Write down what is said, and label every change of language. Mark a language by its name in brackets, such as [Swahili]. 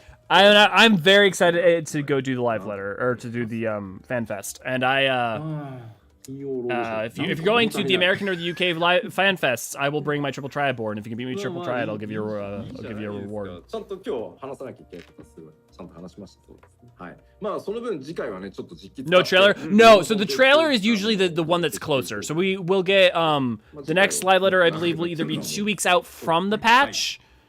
[English] I'm very excited to go do the live letter or to do the fan fest, and If you're going to the American or the UK fan fests, I will bring my triple triad board. And if you can beat me triple triad, I'll give you a reward. [Japanese] ちゃんと今日話さなきゃいけないことすごいちゃんと話しました。そうですね。はい。まあその分次回はねちょっと実機 [English] No trailer? No, so the trailer is usually the one that's closer. So we will get the next live letter I believe will either be 2 weeks out from the patch.